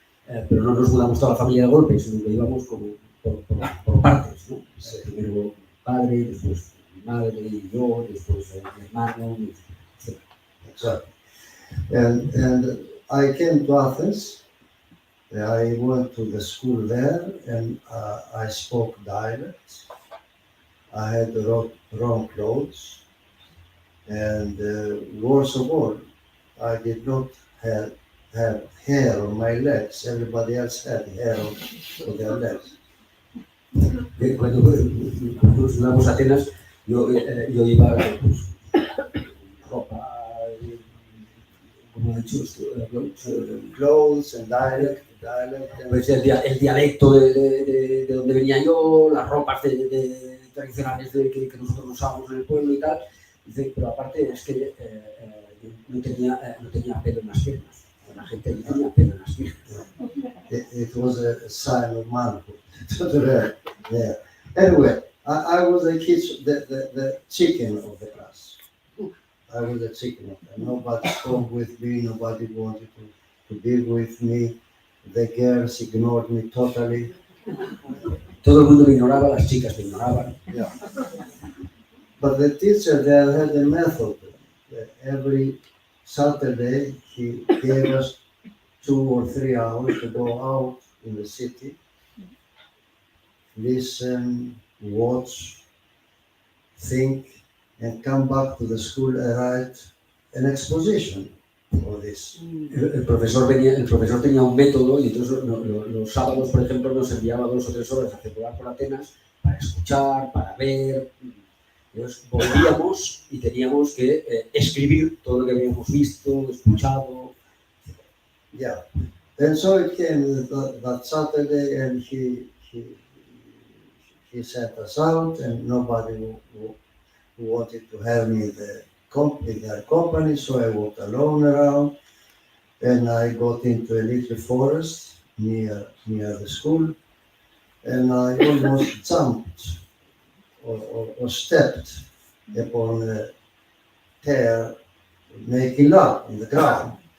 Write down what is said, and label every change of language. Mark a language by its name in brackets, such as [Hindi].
[Spanish] Pero no nos mudamos toda la familia de golpe, sino que íbamos como por partes, ¿no? Primero mi padre, después mi madre y yo, después mi hermano, etc. [English] Exactly. And I came to Athens. I went to the school there, and I spoke dialects. I had wrong clothes, and worst of all, I did not have hair on my legs. Everybody else had hair on their legs. [Spanish] Cuando nos mudamos a Atenas, yo iba pues, ropa, como he dicho, [English] Clothes and dialect. [Spanish] Pues el dialecto de donde venía yo, las ropas tradicionales que nosotros usábamos en el pueblo y tal. Dice, pero aparte es que no tenía pelo en las piernas. La gente no tenía pelo en las piernas. [English] It was a sign of manhood. Yeah. Anyway, I was the chicken of the class. I was the chicken of them. Nobody spoke with me. Nobody wanted to be with me. The girls ignored me totally. [Spanish] Todo el mundo me ignoraba, las chicas me ignoraban. [English] Yeah. But the teacher there had a method. Every Saturday he gave us 2 or 3 hours to go out in the city, listen, watch, think, and come back to the school and write an exposition for this. [Spanish] El profesor tenía un método y entonces los sábados, por ejemplo, nos enviaba 2 o 3 horas a circular por Atenas para escuchar, para ver. Entonces volvíamos y teníamos que escribir todo lo que habíamos visto, escuchado. [English] Yeah, and so it came that Saturday, and he sent us out, and nobody wanted to have me in their company, so I walked alone around, and I got into a little forest near the school, and I almost jumped or stepped upon a tear, making love in the ground.